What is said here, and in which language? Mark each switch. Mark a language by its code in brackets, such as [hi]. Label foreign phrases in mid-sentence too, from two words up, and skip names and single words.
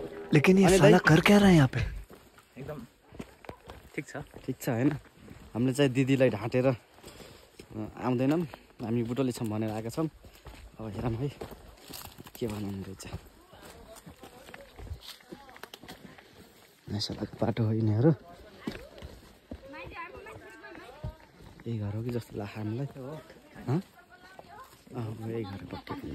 [hi] लेकिन ये साला कर क्या रहा है यहाँ पे? [ne] एकदम ठिक छ हैन हामीले चाहिँ दिदीलाई ढाँटेर आउँदैनौँ हामी बुटोले छौँ भनेर आएका छौँ अब हेरौँ है के भन्नु रहेछ नैसलाको बाटो हो यिनीहरू यही घर हो कि जस्तो लाग्छ हामीलाई यही घर पक्कै